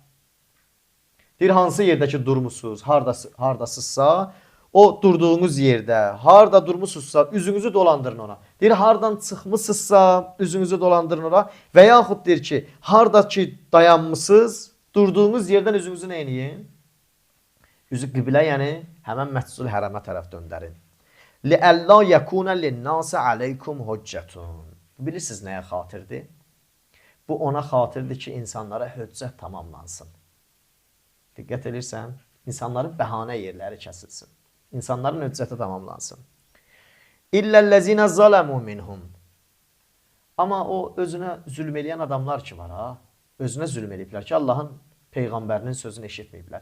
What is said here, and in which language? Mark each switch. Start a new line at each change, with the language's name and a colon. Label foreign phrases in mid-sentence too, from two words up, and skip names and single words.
Azerbaijani: Deyir, hansı yerdə ki durmusunuz, hardasızsa, o durduğunuz yerdə, harda durmusunuzsa, üzünüzü dolandırın ona. Deyir, hardan çıxmışsınızsa, üzünüzü dolandırın ona. Və yaxud deyir ki, harda ki dayanmışsınız, durduğunuz yerdən üzünüzü neyləyin? Üzü qiblə, yəni həmən Məscidül Hərəmə tərəf döndərin.
Arabic: لِأَلَّا يَكُونَ لِلنَّاسَ عَلَيْكُمْ هُجَّةٌ.
Azerbaijani: Bilirsiniz nəyə xatirdir? Bu ona xatirdir ki, insanlara hüccət tamamlansın. Diqqət edirsən, insanların bəhanə yerləri kəsilsin. İnsanların hüccəti tamamlansın.
Arabic: إلا الذين ظلموا منهم.
Azerbaijani: Amma o özünə zülm eləyən adamlar ki var ha, özünə zülm eləyiblər ki, Allahın Peyğəmbərinin sözünü eşitməyiblər.